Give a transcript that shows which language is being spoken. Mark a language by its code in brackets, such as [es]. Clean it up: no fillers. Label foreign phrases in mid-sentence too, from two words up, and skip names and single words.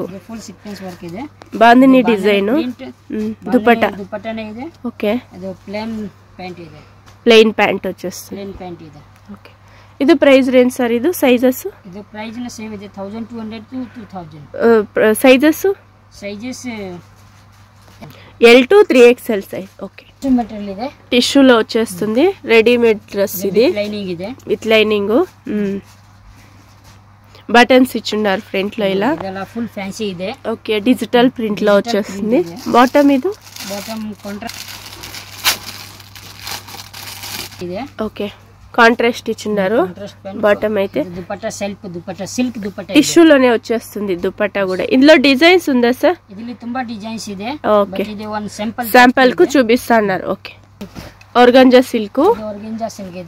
[kn] ಇದೆ [te] బాందిని డిజైన్ దుపట్టానే ಇದೆ ఓకే [kn] ಇದು [en] plain pant [te] వచ్చేస్తుంది [kn] ಇದೆ ఓకే ಇದು [en] price range sir [kn] ಇದು ಸೈಜಸ್ ಇದು ಪ್ರೈಸ್ ನ ಸೇಮ್ ಇದೆ 1200 to 2000 [en] sizes L to 3XL size okay [kn] మెటీరియల్ ಇದೆ [te] టిష్యూ లో వచ్చేస్తుంది [en] readymade dress [te] ఇది [kn] లైనింగ్ ಇದೆ [en] with lining buttons [te] ఇచ్చున్నారు ఫ్రంట్ లో ఇలా [kn] ಇದೆಲ್ಲ [en] full fancy [kn] ಇದೆ. [en] okay digital print [te] లో వచ్చేస్తుంది. బాటమ్ ఇది [en] bottom contrast [kn] ಇದೆ. [te] ఓకే కాంట్రాస్ట్ ఇచ్చున్నారు. బాటమ్ అయితే దుపట్టా సెల్ఫ్ దుపట్టా సిల్క్ దుపట్టా టిష్యూ లోనే వచ్చేస్తుంది దుపట్టా కూడా. ఇందులో డిజైన్స్ ఉందా సార్? [kn] ఇదిలో ತುಂಬಾ డిజైన్స్ ಇದೆ. [te] ఓకే ఇది వన్ శాంపుల్ కు చూపిస్తున్నారు. ఓకే [en] organza silk. organza silk [kn] ಇದೆ.